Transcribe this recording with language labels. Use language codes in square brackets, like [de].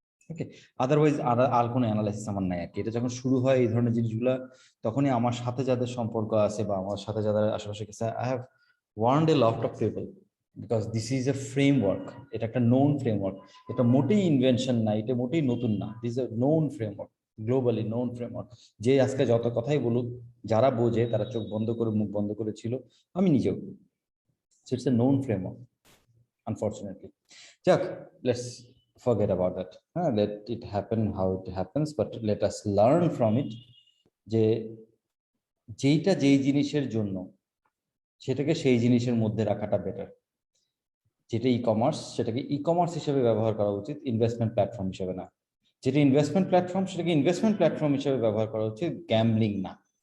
[bn] ওকে, otherwise আর কোনো analysis আমার নাই আর কি। এটা যখন শুরু হয় এই ধরনের জিনিসগুলো, তখনই আমার সাথে যাদের সম্পর্ক আছে বা আমার সাথে যাদের আশেপাশে গেছে, [en] I have warned a lot of people, because this is a framework. [bn] এটা একটা নোন ফ্রেমওয়ার্ক, এটা মোটেই ইনভেনশন না, এটা মোটেই নতুন না। [en] this a known framework, [bn] globally known framework. যে আজকে যত কথাই বলুক, যারা বোঝে তারা চোখ বন্ধ করে মুখ বন্ধ করেছিল, আমি নিজেও। [en] So it's a known framework, unfortunately. Jack, let's forget about that. Let it happen how it happens, but let us learn from it. [bn] যে যেইটা যেই জিনিসের জন্য, সেটাকে সেই জিনিসের মধ্যে রাখাটা বেটার। যেটা ই কমার্স, সেটাকে ই কমার্স হিসেবে ব্যবহার করা উচিত, ইনভেস্টমেন্ট প্ল্যাটফর্ম হিসেবে না। যেটা ইনভেস্টমেন্ট প্ল্যাটফর্ম, সেটাকে ইনভেস্টমেন্ট প্ল্যাটফর্ম হিসেবে ব্যবহার করা উচিত, গ্যাম্বলিং না।